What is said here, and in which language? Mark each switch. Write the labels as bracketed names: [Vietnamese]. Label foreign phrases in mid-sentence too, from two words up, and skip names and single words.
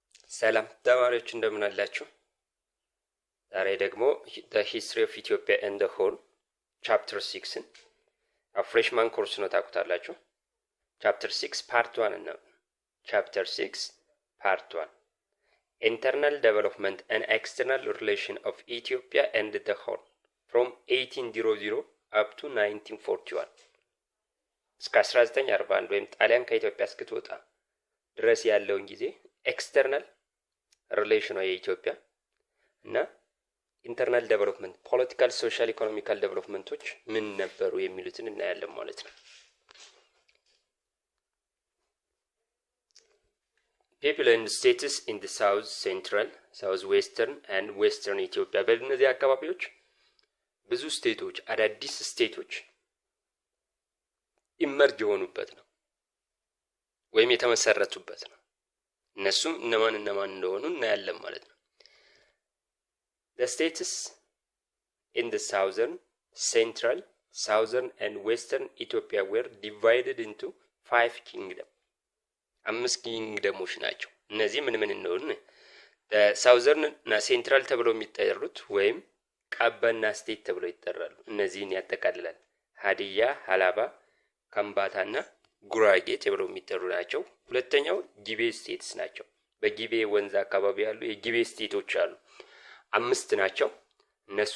[Amharic] ሰላም ተማሪዎች እንደምን አላችሁ? ዛሬ ደግሞ [English] the history of Ethiopia and the whole chapter 6 [Amharic] ፍሬሽማን ኮርስ ነው ታውቁታላችሁ። chapter 6 part 1 ነው። [English] chapter 6 part 1 internal development and external relation of Ethiopia and the whole from 1800 up to 1941 [Amharic] እስከ 1941 ወይም ጣሊያን ከኢትዮጵያ እስክትወጣ ድረስ ያለውን ጊዜ [English] external relation [Amharic] ነው የኢትዮጵያ እና [English] internal development political social economical developments [Amharic] ምን ነበሩ የሚሉትን እናያለን ማለት ነው። [English] people and states in the south central south western and western Ethiopia [Amharic] በእነዚህ አካባቢዎች ብዙ ስቴቶች አዳዲስ ስቴቶች ኢመርጅ የሆኑበት ነው ወይም የተመሰረቱበት ነው። እነሱም እነማን እንደሆኑ እናያለን ማለት ነው። [English] The states in the southern, central, southern and western Ethiopia were divided into 5 kingdoms. [Amharic] 5 ኪንግደሞች ናቸው። እነዚህ ምን እንደሆኑ [English] the southern [Amharic] እና central ተብለው የሚጠሩት ወይም ቀበና ስቴት ተብለው ይጠራሉ። እነዚህን ያጠቃልላል። ሀዲያ፣ ሀላባ፣ ከምባታና ጉራጌ ተብለው የሚጠሩ ናቸው። ሁለተኛው ጊቤ ስቴትስ ናቸው። በጊቤ ወንዝ አካባቢ ያሉ የጊቤ ስቴቶች አሉ። 5 ናቸው። እነሱ